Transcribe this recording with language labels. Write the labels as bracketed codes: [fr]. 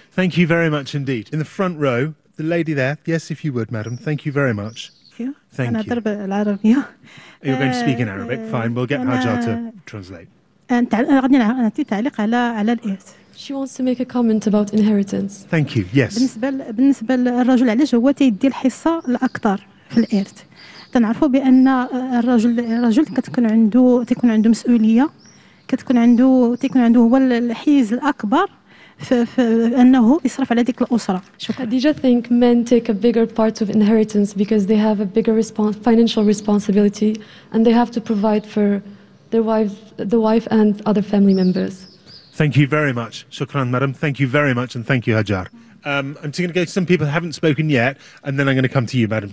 [en] Thank you very much indeed. In the front row, the lady there. Yes, if you would, madam. Thank you very much. Thank you. Thank you. [ar] أنا طلبت العربية. [en] You're going to speak in Arabic. Fine. We'll get Hajar to translate. She wants to make a comment about inheritance. Thank you. Yes. [ar] بالنسبة للرجل علاش هو تيدي الحصة الأكثر في الإرث. تنعرفوا بأن الرجل تيكون عنده مسؤولية تيكون عنده هو الحيز الأكبر فأنه يصرف على ديك الأسرة. شكرا. [en] Did you think men take a bigger part of inheritance because they have a bigger financial responsibility and they have to provide for the wife and other family members? Thank you very much. Shukran, madam. Thank you very much and thank you, Hajar. I'm going to go to some people who haven't spoken yet and then I'm going to come to you, madam.